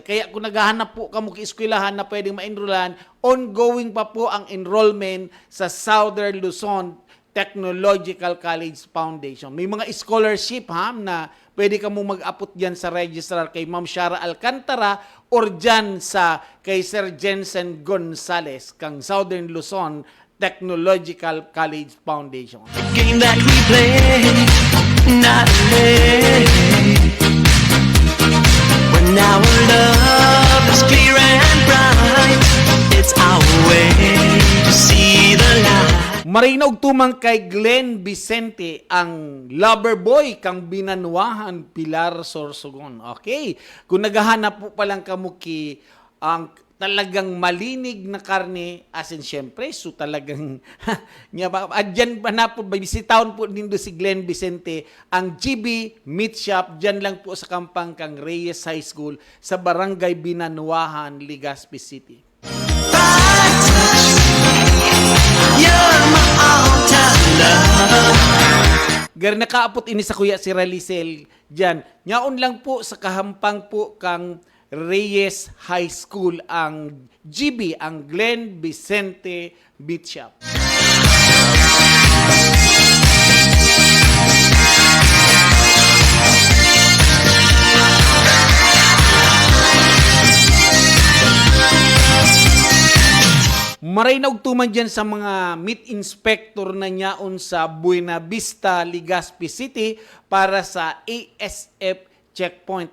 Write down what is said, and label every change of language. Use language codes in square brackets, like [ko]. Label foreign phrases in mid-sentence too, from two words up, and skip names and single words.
[bik] Kaya kung naghahanap po kamo kieskwelahan na pwedeng ma-enrollan, ongoing pa po ang enrollment sa Southern Luzon Technological College Foundation. May mga scholarship, ha, na pwede ka mo mag-apot dyan sa registrar kay Ma'am Shara Alcantara or dyan sa kay Sir Jensen Gonzales kang Southern Luzon Technological College Foundation. [en] The game that we play, not play. When our love is clear and bright, it's our way to see the light. [bik] Marinaw tumang kay Glenn Vicente ang lover boy kang Binanwahan Pilar Sorsogon. Okay, kung naghahanap po palang kamuki ang talagang malinig na karne, asin syempre, so talagang dyan pa na po, bisitaon po nindo si Glenn Vicente, ang GB Meat Shop, dyan lang po sa kampang kang Reyes High School sa Barangay Binanwahan, Legazpi City. [en] You're my all-time love. [bik] Gar nakaapot ini sa kuya si Ralisel dyan. Nyaon lang po sa kahampang po kang Reyes High School ang GB, ang Glenn Vicente Meat Shop. Marinaw tuman dyan sa mga [en] meat inspector [bik] na nyaon sa Buena Vista, Legazpi City para sa ASF checkpoint.